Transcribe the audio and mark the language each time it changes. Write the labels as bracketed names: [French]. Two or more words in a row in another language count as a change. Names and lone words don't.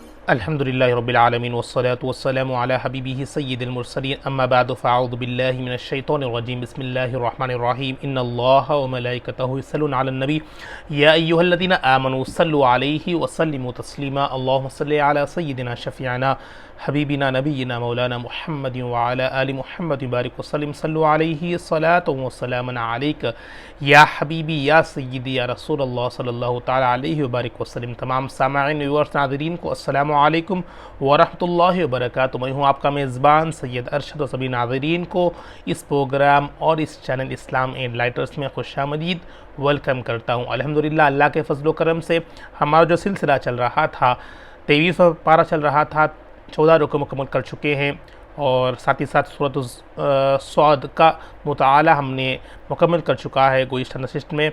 [Arabic] الحمد لله رب العالمين والصلاة والسلام على حبيبه سيد المرسلين أما بعد فأعوذ بالله من الشيطان الرجيم بسم الله الرحمن الرحيم إن الله وملائكته يصلون على النبي يا أيها الذين آمنوا صلوا عليه وسلموا تسليما اللهم صل على سيدنا شفيعنا حبيبنا نبينا مولانا محمد وعلى آل محمد بارك وسلم صلوا عليه صلاة وسلاما عليك يا حبيبي يا سيدي يا رسول الله صلى الله تعالى عليه وبارك وسلم. [Urdu] تمام سامعین ویورز ناظرین کو [Arabic] السلام عليكم ورحمة الله وبركاته. [Urdu] میں ہوں آپ کا میزبان سید ارشد۔ سبھی ناظرین کو اس پروگرام اور اس چینل اسلام اینلائٹرز میں خوش آمدید ویلکم کرتا ہوں. الحمدللہ اللہ کے فضل کرم سے ہمارا جو سلسلہ چل رہا تھا 23 پارہ چل رہا تھا، 14 رکوع مکمل کر چکے ہیں اور ساتھ ہی ساتھ سورت صاد کا مطالعہ ہم نے مکمل کر چکا ہے گزشتہ نشست میں.